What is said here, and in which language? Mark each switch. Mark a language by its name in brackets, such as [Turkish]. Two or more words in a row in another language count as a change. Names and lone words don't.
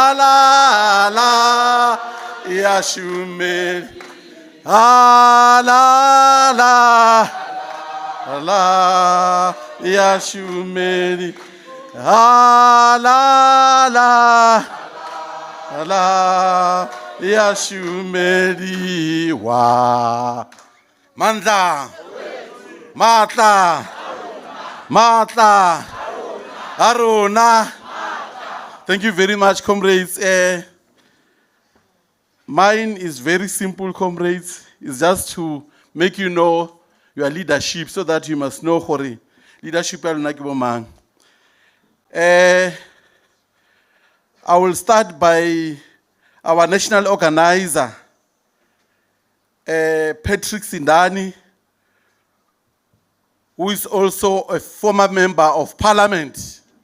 [English] la ya shume la ya shumeri la ya shumeriwa Mandla Matla. Matla. Aruna. Thank you very much, comrades. Mine is very simple, comrades. It's just to make you know your leadership so that you must know hore leadership. I will start by our national organizer, Patrick Sindani, who is also a former member of parliament.